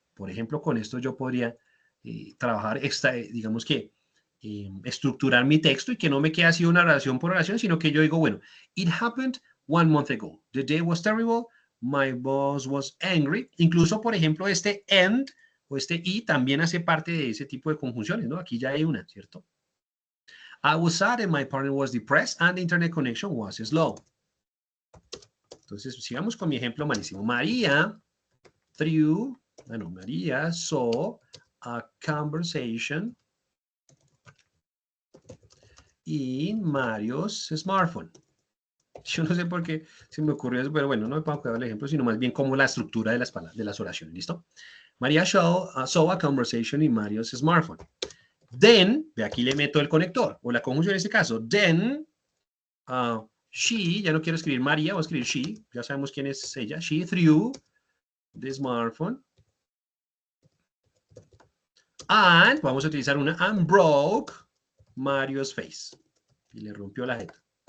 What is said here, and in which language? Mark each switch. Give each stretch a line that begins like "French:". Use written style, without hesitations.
Spanish: Por ejemplo, con esto yo podría trabajar, digamos que, estructurar mi texto y que no me quede así una oración por oración, sino que yo digo, bueno,
English: it happened 1 month ago. The day was terrible. My boss was angry.
Spanish: Incluso, por ejemplo, este and o este y también hace parte de ese tipo de conjunciones, ¿no? Aquí ya hay una, ¿cierto?
English: I was sad and my partner was depressed and the internet connection was slow.
Spanish: Entonces, sigamos con mi ejemplo malísimo.
English: María María saw a conversation in Mario's smartphone.
Spanish: Yo no sé por qué se me ocurrió eso, pero bueno, no me puedo cuidar el ejemplo, sino más bien como la estructura de las palabras, de las oraciones, ¿listo?
English: María saw a conversation in Mario's smartphone.
Spanish: Then, de aquí le meto el conector, o la conjunción en este caso, then, she, ya no quiero escribir María, voy a escribir she, ya sabemos quién es ella,
English: she threw the smartphone, and,
Spanish: vamos a utilizar una,
English: and broke Mario's face,
Spanish: y le rompió la jeta.